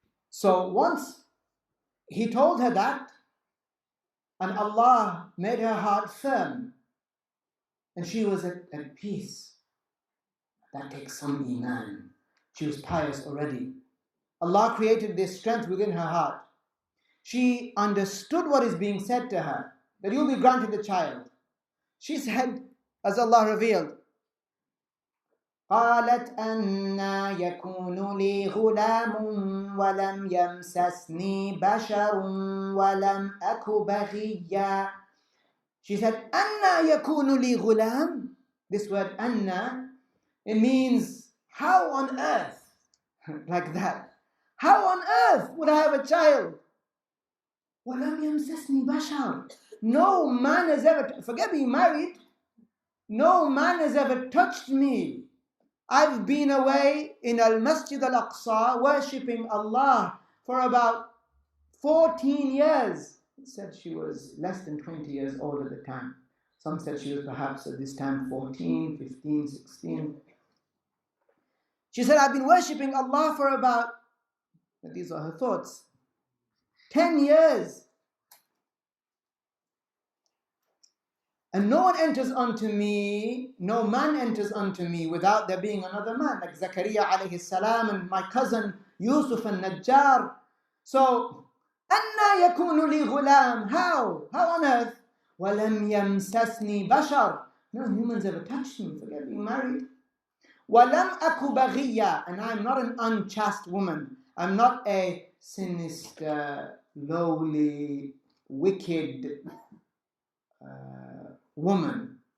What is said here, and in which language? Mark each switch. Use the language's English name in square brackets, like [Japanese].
[English] So once he told her that, and Allah made her heart firm, and she was at peace. That takes some iman. She was pious already. Allah created this strength within her heart. She understood what is being said to her, that you'll be granted a child. She said, as Allah revealed, [Arabic] قالت أَنَّى يَكُونُ لِي غُلَامٌ وَلَمْ يَمْسَسْنِي بَشَرٌ وَلَمْ أَكُ بَغِيًّا. [English] She said, [Arabic] أَنَّى يَكُونُ لِي غُلَامٌ. [English] This word أَنَّى, it means how on earth, like that. How on earth would I have a child? [Arabic] وَلَمْ يَمْسَسْنِي بَشَرٌ. [English] No man has ever, forget being married, no man has ever touched me. I've been away in Al-Masjid Al-Aqsa worshipping Allah for about 14 years. It said she was less than 20 years old at the time. Some said she was perhaps at this time 14, 15, 16. She said, I've been worshipping Allah for about, these are her thoughts, 10 years. And no one enters unto me, no man enters unto me without there being another man, like Zakaria alayhi salam and my cousin Yusuf al-Najjar. [Arabic] So, أَنَّى يَكُونُ لِي غُلَامٌ. [English] How? How on earth? [Arabic] وَلَمْ يَمْسَسْنِي بَشَرٌ. [English] No humans ever touched me, forget being married. [Arabic] وَلَمْ أَكُ بَغِيًّا. [English] And I'm not an unchaste woman. I'm not a sinister, lowly, wicked woman.